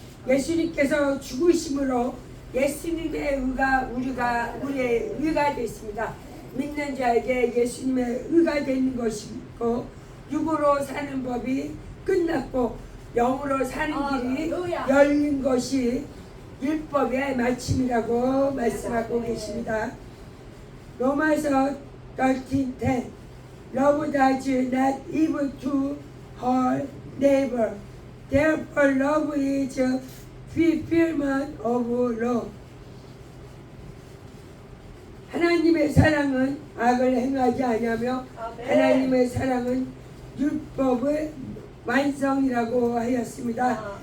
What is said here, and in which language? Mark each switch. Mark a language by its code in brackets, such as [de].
[ko] 예수님께서 죽으심으로 예수님의 의가 우리의 의가 됐습니다. 믿는 자에게 예수님의 의가 되는 것이고 육으로 사는 법이 끝났고 영으로 사는 길이 열린 것이 율법의 마침이라고 말씀하고 계십니다. [en] 로마서 13:10 Love does not evil to her neighbor. Therefore love is fulfillment of law. [ko] 하나님의 사랑은 악을 행하지 아니하며 하나님의 사랑은 율법의 완성이라고 하였습니다.